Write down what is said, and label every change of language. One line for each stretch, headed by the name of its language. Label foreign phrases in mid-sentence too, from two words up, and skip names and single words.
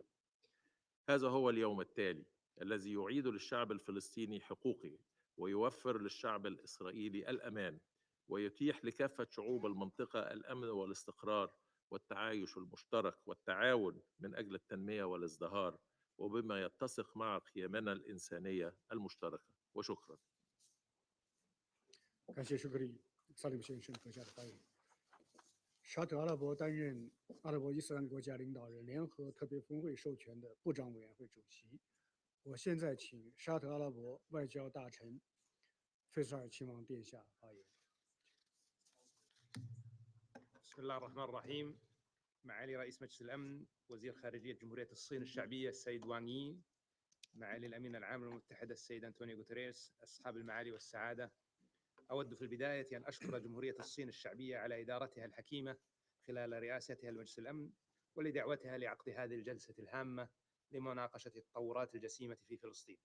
Arabic: هذا هو اليوم التالي الذي يعيد للشعب الفلسطيني حقوقه، ويوفر للشعب الإسرائيلي الأمان، ويتيح لكافة شعوب المنطقة الأمن والاستقرار والتعايش المشترك والتعاون من أجل التنمية والازدهار، وبما يتسق مع قيمنا الإنسانية المشتركة. وشكرا.
Chinese: 感谢舒克利萨利姆先生阁下的发言。沙特阿拉伯担任阿拉伯伊斯兰国家领导人联合特别峰会授权的部长委员会主席。我现在请沙特阿拉伯外交大臣费萨尔亲王殿下发言。
Arabic: بسم الله الرحمن الرحيم. معالي رئيس مجلس الأمن، وزير خارجية جمهورية الصين الشعبية السيد وانغ يي، معالي الأمين العام للأمم المتحدة السيد أنطونيو غوتيريس، أصحاب المعالي والسعادة، أود في البداية أن أشكر جمهورية الصين الشعبية على إدارتها الحكيمة خلال رئاستها لمجلس الأمن، ولدعوتها لعقد هذه الجلسة الهامة لمناقشة التطورات الجسيمة في فلسطين.